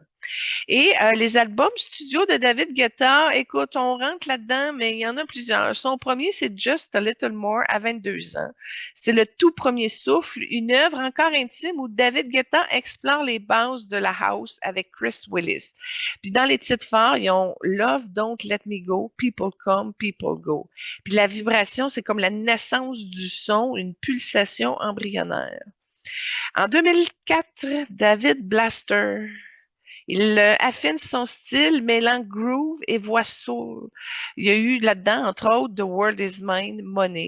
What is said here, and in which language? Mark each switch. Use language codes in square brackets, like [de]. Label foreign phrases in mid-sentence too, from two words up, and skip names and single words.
[fr] Et les albums studio de David Guetta, écoute, on rentre là-dedans, mais il y en a plusieurs. Son premier, c'est Just a Little More à 22 ans. C'est le tout premier souffle, une œuvre encore intime où David Guetta explore les bases de la house avec Chris Willis. Puis dans les titres forts, ils ont Love, Don't Let Me Go, People Come, People Go. Puis la vibration, c'est comme la naissance du son, une pulsation embryonnaire. En 2004, David Blaster. Il affine son style, mêlant groove et voix soul. Il y a eu là-dedans, entre autres, The World Is Mine, Money.